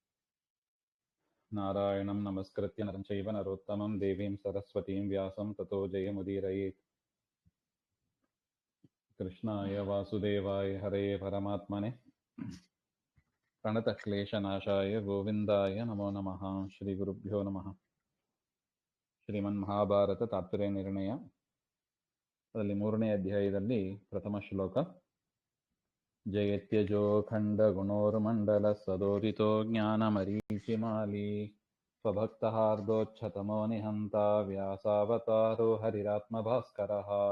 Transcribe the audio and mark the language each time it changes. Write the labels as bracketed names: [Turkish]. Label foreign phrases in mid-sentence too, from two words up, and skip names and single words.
[Sanskrit] नारायणं नमस्कृत्य नरं चैव नरोत्तमं देवीं सरस्वतीं व्यासं ततो जयमुदीरयेत्। कृष्णाय वासुदेवाय हरये परमात्मने प्रणतक्लेशनाशाय गोविन्दाय नमो नमः। श्रीगुरुभ्यो नमः। [Kannada] ಶ್ರೀಮನ್ಮಹಾಭಾರತ ತಾತ್ಪರ್ಯ ನಿರ್ಣಯ ಅದರಲ್ಲಿ 3ನೇ ಅಧ್ಯಾಯದಲ್ಲಿ ಪ್ರಥಮ ಶ್ಲೋಕ. [Sanskrit] ಜಯತ್ಯಜೋಖಂಡ ಗುಣೋರ್ಮಂಡಲ ಸದೋದಿತೋ ಜ್ಞಾನಮರೀಚಿಮಾಲಿ ಸ್ವಭಕ್ತಹಾರ್ದೋಚ್ಛತಮೋ ನಿಹಂತ ವ್ಯಾಸಾವತಾರೋ ಹರಿರಾತ್ಮಭಾಸ್ಕರಃ.